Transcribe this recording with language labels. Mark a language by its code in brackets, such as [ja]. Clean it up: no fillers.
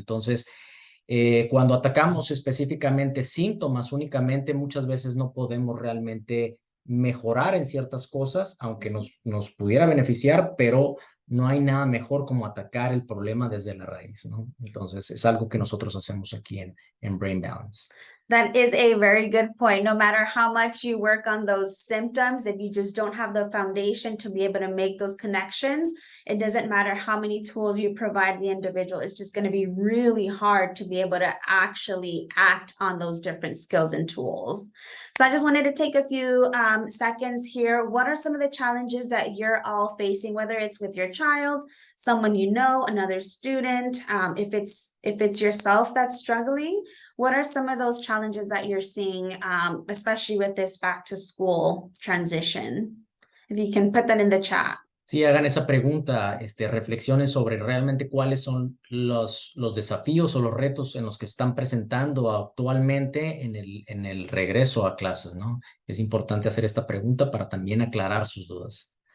[es] Entonces, cuando atacamos específicamente síntomas únicamente, muchas veces no podemos realmente mejorar en ciertas cosas, aunque nos pudiera beneficiar, pero no hay nada mejor como atacar el problema desde la raíz, ¿no? Entonces, es algo que nosotros hacemos aquí en Brain Balance. [en] That is a very good point. No matter how much you work on those symptoms, if you just don't have the foundation to be able to make those connections, it doesn't matter how many tools you provide the individual. It's just going to be really hard to be able to actually act on those different skills and tools. So I just wanted to take a few seconds here. What are some of the challenges that you're all facing, whether it's with your child, someone you know, another student, if it's yourself that's struggling? What are some of those challenges that you're seeing, especially with this back to school transition? If you can put that in the chat. [es] Sí, hagan esa pregunta, reflexionen sobre realmente cuáles son los desafíos o los retos en los que se están presentando actualmente en el regreso a clases, ¿no? Es importante hacer esta pregunta para también aclarar sus dudas.